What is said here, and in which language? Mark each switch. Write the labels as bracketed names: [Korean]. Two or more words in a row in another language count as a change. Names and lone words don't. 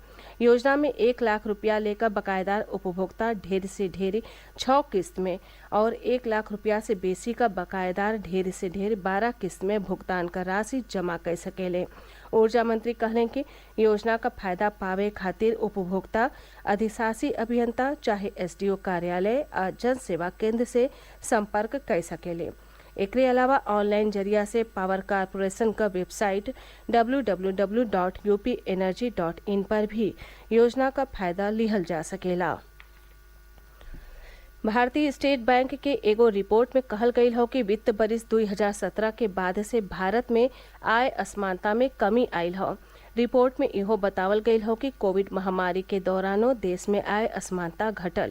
[Bhojpuri] योजना में 1 लाख रुपया लेकर बकायेदार उपभोक्ता ढेर से ढेर 6 किस्त में और 1 लाख रुपया से बेसी का बकायेदार ढेर से ढेर 12 किस्त में भुगतान का राशि जमा कर सकेले। ऊर्जा मंत्री कहले कि योजना का फायदा पावे खातिर उपभोक्ता अधिशासी अभियंता चाहे एसडीओ कार्यालय और जन सेवा केंद्र से संपर्क कर सकेले। एकरे अलावा ऑनलाइन जरिया से पावर कारपोरेशन का वेबसाइट www.upenergy.in पर भी योजना का फायदा लिहल जा सकेला। भारतीय स्टेट बैंक के एगो रिपोर्ट में कहल गईल हो कि वित्त बरिस 2017 के बाद से भारत में आय असमानता में कमी आयल हो। रिपोर्ट में इहो बतावल गईल हो कि कोविड महामारी के दौरानो देश में आय असमानता घटल।